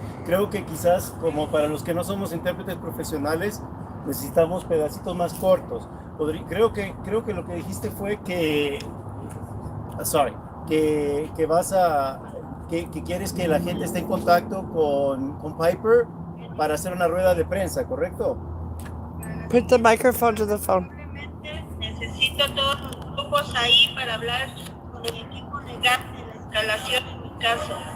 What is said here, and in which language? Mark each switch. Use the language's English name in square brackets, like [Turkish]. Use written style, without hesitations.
[Spanish] Creo que quizás, como para los que no somos intérpretes profesionales, necesitamos pedacitos más cortos. Creo que lo que dijiste fue que, que vas a, que quieres que la gente esté en contacto con Piper para hacer una rueda de prensa, ¿correcto? [English] Put the microphone to the phone. [Spanish] Necesito todos los grupos ahí para hablar con el equipo legal de la escalación en mi caso.